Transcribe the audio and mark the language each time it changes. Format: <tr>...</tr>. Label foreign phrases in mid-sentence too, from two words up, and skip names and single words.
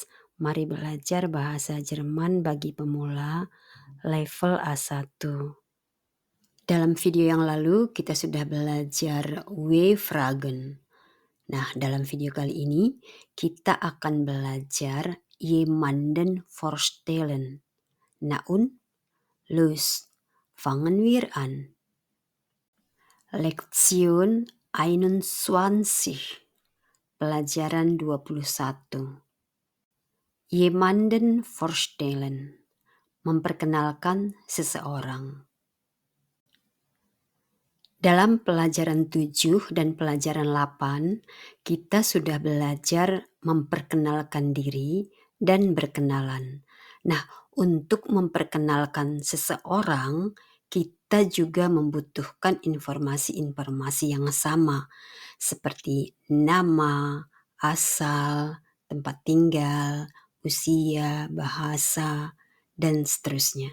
<id>Mari belajar bahasa Jerman bagi pemula level A1. Dalam video yang lalu kita sudah belajar W-Fragen. Nah, dalam video kali ini kita akan belajar</id> <de>jemanden vorstellen. Nah und los, fangen wir an. Lektion 21.</de> <id>Pelajaran 21.</id> <de>Jemanden vorstellen.</de> <id>Memperkenalkan seseorang. Dalam pelajaran 7 dan pelajaran 8, kita sudah belajar memperkenalkan diri dan berkenalan. Nah, untuk memperkenalkan seseorang, kita juga membutuhkan informasi-informasi yang sama, seperti nama, asal, tempat tinggal, usia, bahasa, dan seterusnya.</id>